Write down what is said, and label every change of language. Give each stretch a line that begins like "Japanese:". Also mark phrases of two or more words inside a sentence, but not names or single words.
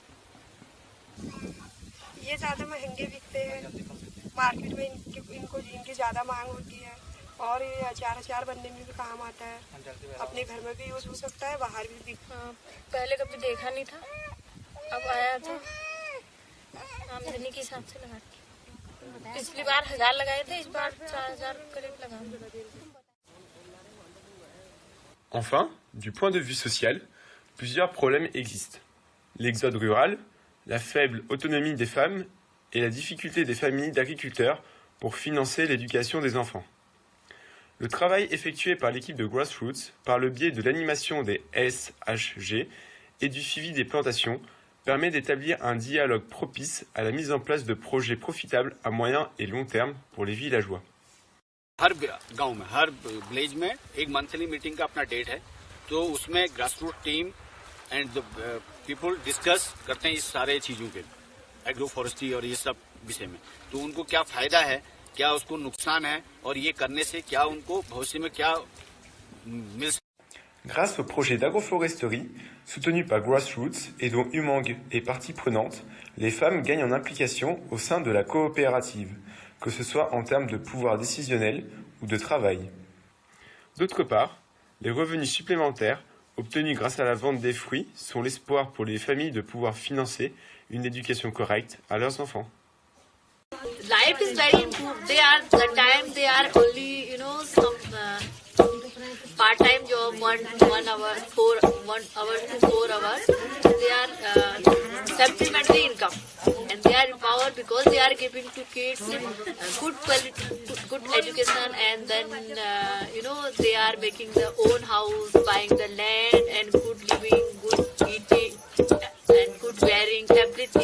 Hindi: ये ज्यादा महंगे बिकते हैं मार्केट में, इनकी ज्यादा मांग होती है और ये अचार बनने में भी काम आता है, अपने घर में भी यूज हो सकता है, बाहर भी पहले कभी देखा नहीं था, अब आया तो आमदनी के हिसाब से लगा। पिछली बार 1000 लगाए थे, इस बार 4000 करीब लगाए।
French: Enfin, du point de vue social, plusieurs problèmes existent. L'exode rural, la faible autonomie des femmes et la difficulté des familles d'agriculteurs pour financer l'éducation des enfants. Le travail effectué par l'équipe de Grassroots par le biais de l'animation des SHG et du suivi des plantations permet d'établir un dialogue propice à la mise en place de projets profitables à moyen et long terme pour les villageois.
Hindi: हर गांव में, हर विलेज में एक
English: monthly meeting
Hindi: का अपना डेट है, तो उसमें
English: Grassroots team and people discuss
Hindi: करते हैं इस सारे चीजों के,
English: agro forestry
Hindi: और ये सब विषय में। तो उनको क्या फायदा है, क्या उसको नुकसान है और ये करने से क्या उनको भविष्य में क्या मिल सकता है।
French: Grâce au projet d'agroforesterie soutenu par Grassroots et dont Umang est partie prenante, les femmes gagnent en implication au sein de la coopérative, que ce soit en termes de pouvoir décisionnel ou de travail. D'autre part, les revenus supplémentaires obtenus grâce à la vente des fruits sont l'espoir pour les familles de pouvoir financer une éducation correcte à leurs enfants.
English: Life is very important. They are only, some part-time job, 1 hour to 4 hours. They are supplementary income, and they are empowered because they are giving to kids good quality, good education, and then they are making their own house, buying the land, and good living, good eating, and good wearing, everything.